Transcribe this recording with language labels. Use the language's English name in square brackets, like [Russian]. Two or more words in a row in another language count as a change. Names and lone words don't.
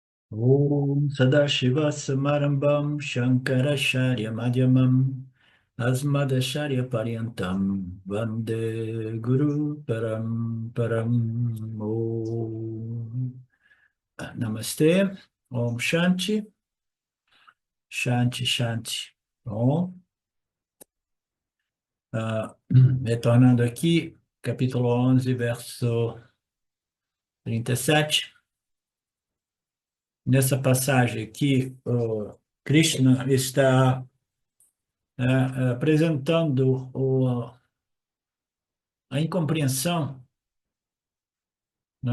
[Sanskrit] Om Sadashiva Samarambam Shankaracharya Madhyamam Asmadacharya Paryantam Vande Guru Param Om Namaste. Om Shanti. Shanti Shanti. [Portuguese] Bom, retornando aqui, capítulo 11, verso 37. Nessa passagem aqui, o Krishna está apresentando a incompreensão, né?